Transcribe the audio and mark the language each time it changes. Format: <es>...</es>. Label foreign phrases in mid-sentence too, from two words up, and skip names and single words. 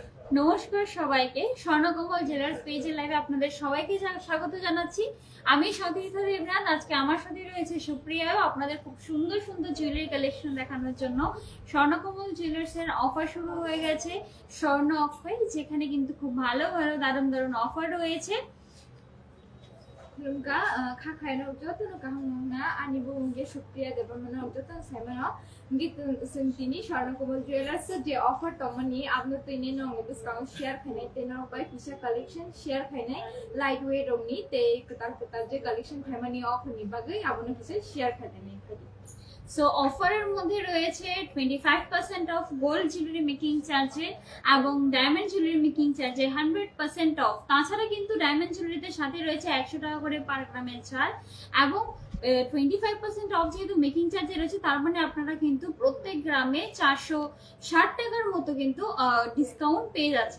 <bn>নমস্কার সবাইকে, স্বর্ণকমল জুয়েলার্স পেজের লাইভে আপনাদের সবাইকে স্বাগত জানাচ্ছি। আমি সতীর্থা দেবনাথ। আজকে আমার সাথে রয়েছে সুপ্রিয়াও আপনাদের খুব সুন্দর সুন্দর</bn> <en>jewellery collection</en> <bn>দেখানোর জন্য। স্বর্ণকমল জুয়েলার্স এর অফার শুরু হয়ে গেছে, স্বর্ণ অফার, যেখানে কিন্তু খুব ভালো ভালো দারুণ দারুণ অফার রয়েছে।</bn> <trp>Lumka kakhay na ujoto no kahangna ani bunge Supriya Devarmana ujoto semana git sentini Swarnakomal Jewellers je offer tomani apno tine no discount share khane tena upai pisha collection share khane lightweight omni te katar je collection khamani off ni bagai abone pisha share khane nei khadi।</trp> <bn>সো অফারের মধ্যে রয়েছে 25%</bn> <en>off gold jewellery making</en> <bn>চার্জে এবং</bn> <en>diamond jewellery making</en> <bn>চার্জে 100% অফ। তাছাড়া কিন্তু</bn> <en>diamond jewellery</en> <bn>সাথে রয়েছে 100 টাকা করে পার গ্রামের ছাড় এবং 25% অফ যেহেতু</bn> <en>making charge</en> <bn>রয়েছে, তার মানে আপনারা কিন্তু প্রত্যেক গ্রামে 460 টাকার মতো কিন্তু ডিসকাউন্ট পেয়ে যাচ্ছেন।</bn>